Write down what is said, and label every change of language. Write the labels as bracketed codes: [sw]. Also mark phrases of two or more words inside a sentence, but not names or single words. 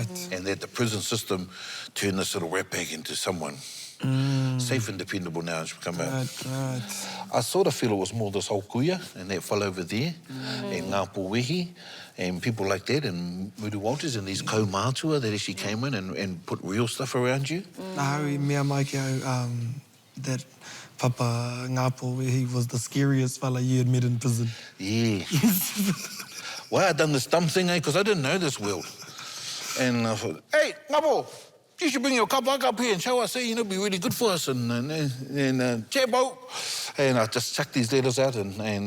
[en] And that the prison system turned this little rat bag into someone safe and dependable now as we come out. Right. I sort of feel it was more this whole kuia and that fell over there, and Ngā Pōwehi, and people like that, and Muru Walters, and these kaumātua that actually came in and put real stuff around you. [mi] Nāhui mea mai ki au, [en] that Papa Ngā Pōwehi was the scariest fella you had met in prison. Yeah. Well, I done this dumb thing, because I didn't know this world. And I thought, hey, Ngā Pō, you should bring your kapa up here and show us, it'd be really good for us. And Chabo. And I just chucked these letters out and